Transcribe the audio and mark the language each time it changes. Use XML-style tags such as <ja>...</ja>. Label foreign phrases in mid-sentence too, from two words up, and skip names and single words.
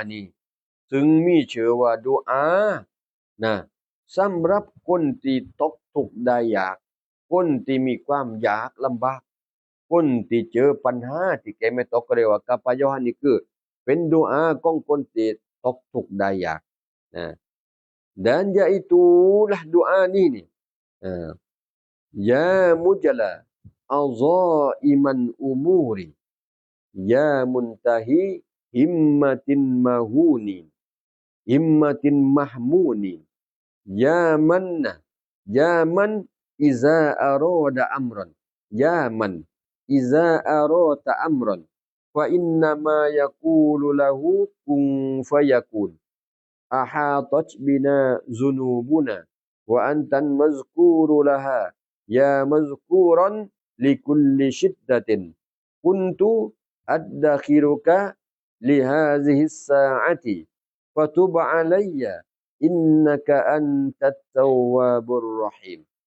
<th>นี้ซึ่งมีชื่อว่าดุอานะสำหรับคนที่ตกทุ กข์ได้ยากคนที่มีความยากลำบากคนที่เจอปัญหาที่แกไม่ตกเรียกว่ากัปยะนี่คือเป็นดุอาของคนที่ตกทุกข์ได้ยากนะ</th> <ms>dan yaitulah doa ni</ms> <ar>يا مجلي عظائم الأمور يا منتهى همة المهمومين يا من إذا أراد أمرا يا من إذا أراد أمرا فإنما يقول له كن فيكون أحاطت بنا ذنوبنا وأنت المذكور لها يا مذكورا لكل شدة كنت أدخرك لهذه الساعة فتب علي إنك أنت التواب الرحيم</ar>